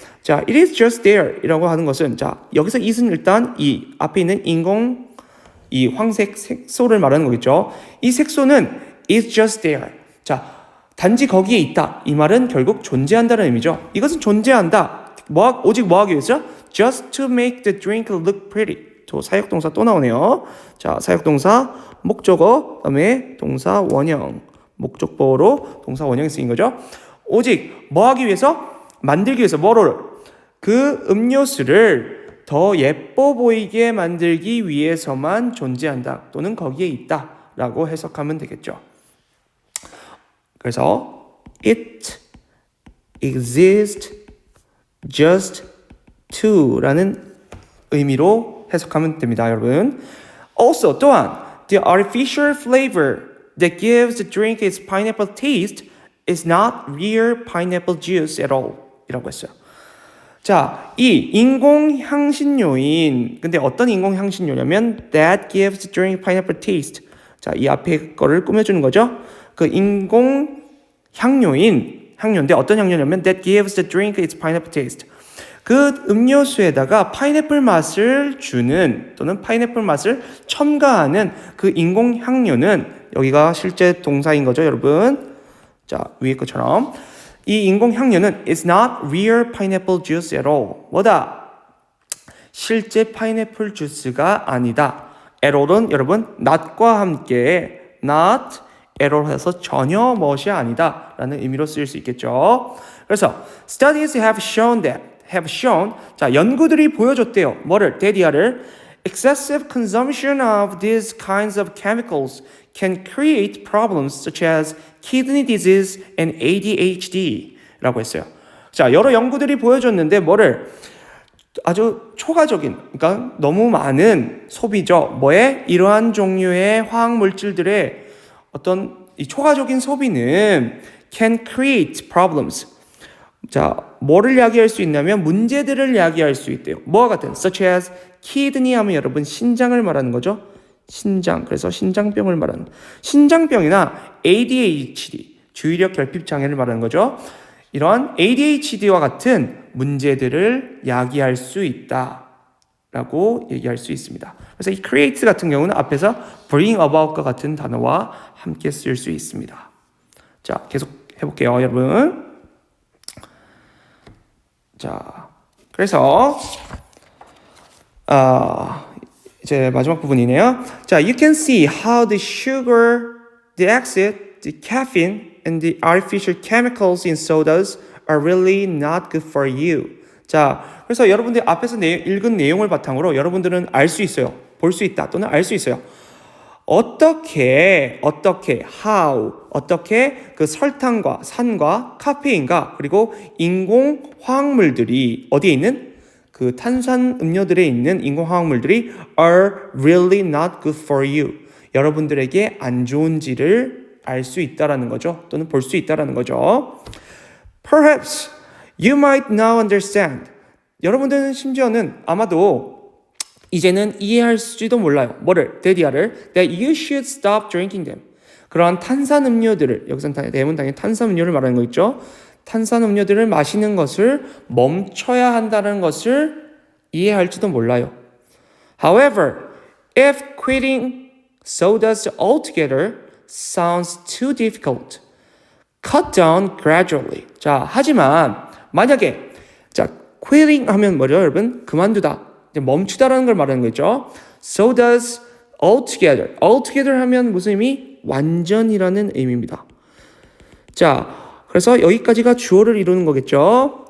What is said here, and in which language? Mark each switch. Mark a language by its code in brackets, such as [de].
[ko] 자, [en] it is just there [ko] 이라고 하는 것은 자, 여기서 it은 일단 이 앞에 있는 이 황색 색소를 말하는 거겠죠. 이 색소는 [en] is just there. [ko] 자, 단지 거기에 있다. 이 말은 결국 존재한다는 의미죠. 이것은 존재한다. 오직 뭐 하기 위해서? [en] Just to make the drink look pretty. [ko] 또 사역동사 또 나오네요. 자, 사역동사 목적어, 그다음에 동사 원형. 목적보로 동사 원형이 쓰인 거죠. 오직 뭐 하기 위해서? 만들기 위해서 뭐를? 그 음료수를 더 예뻐 보이게 만들기 위해서만 존재한다. 또는 거기에 있다라고 해석하면 되겠죠. 그래서 [en] it exists just to [ko] 라는 의미로 해석하면 됩니다, 여러분. [en] Also, [ko] 또한 [en] the artificial flavor that gives the drink its pineapple taste is not real pineapple juice at all. [ko] 이라고 했어요. 자, 이 인공 향신료인 근데 어떤 인공 향신료냐면 [en] that gives the drink pineapple taste. [ko] 자, 이 앞에 거를 꾸며주는 거죠. 그 인공 향료인데 어떤 향료냐면 [en] that gives the drink its pineapple taste. [ko] 그 음료수에다가 파인애플 맛을 주는 또는 파인애플 맛을 첨가하는 그 인공 향료는 여기가 실제 동사인 거죠, 여러분. 자, 위에 것처럼 이 인공 향료는 [en] is not real pineapple juice at all. [ko] 뭐다? 실제 파인애플 주스가 아니다. at all은 여러분 not과 함께 not at all 해서 전혀 무엇이 아니다 라는 의미로 쓰일 수 있겠죠. 그래서 [en] studies have shown [ko] 자, 연구들이 보여줬대요. 뭐를? [en] 데디아를 excessive consumption of these kinds of chemicals can create problems such as kidney disease and ADHD 라고 했어요. [ko] 자, 여러 연구들이 보여줬는데 뭐를? 아주 초과적인, 그러니까 너무 많은 소비죠. 뭐에? 이러한 종류의 화학물질들의 어떤 이 초과적인 소비는 [en] can create problems. [ko] 자, 뭐를 야기할 수 있냐면 문제들을 야기할 수 있대요. 뭐와 같은? [en] such as kidney [ko] 하면 여러분 신장을 말하는 거죠. 신장. 그래서 신장병을 말하는. 신장병이나 ADHD, 주의력 결핍 장애를 말하는 거죠. 이런 ADHD와 같은 문제들을 야기할 수 있다라고 얘기할 수 있습니다. 그래서 이 create 같은 경우는 앞에서 bring about과 같은 단어와 함께 쓸 수 있습니다. 자, 계속 해볼게요, 여러분. 자, 그래서 이제 마지막 부분이네요. [en] 자, you can see how the sugar, the acid, the caffeine, and the artificial chemicals in sodas are really not good for you. [ko] 자, 그래서 여러분들 앞에서 읽은 내용을 바탕으로 여러분들은 알 수 있어요. 볼 수 있다 또는 알 수 있어요. 어떻게, how, 어떻게 그 설탕과 산과 카페인과 그리고 인공 화학물들이 어디에 있는 그 탄산 음료들에 있는 인공 화학물들이 [en] are really not good for you. [ko] 여러분들에게 안 좋은지를 알 수 있다라는 거죠. 또는 볼 수 있다라는 거죠. [en] Perhaps you might now understand. [ko] 여러분들은 심지어는 아마도 이제는 이해할지도 몰라요. 뭐를? [en] 데디아를 that you should stop drinking them. [ko] 그러한 탄산 음료들을 여기서는 대문 당연히 탄산 음료를 말하는 거 있죠. 탄산 음료들을 마시는 것을 멈춰야 한다는 것을 이해할지도 몰라요. [en] However, if quitting sodas altogether sounds too difficult, cut down gradually. [ko] 자, 하지만 만약에 자, quitting 하면 뭐죠, 여러분? 그만두다. 멈추다라는 걸 말하는 거죠. [en] Sodas altogether. [ko] altogether 하면 무슨 의미? 완전이라는 의미입니다. 자, 그래서 여기까지가 주어를 이루는 거겠죠.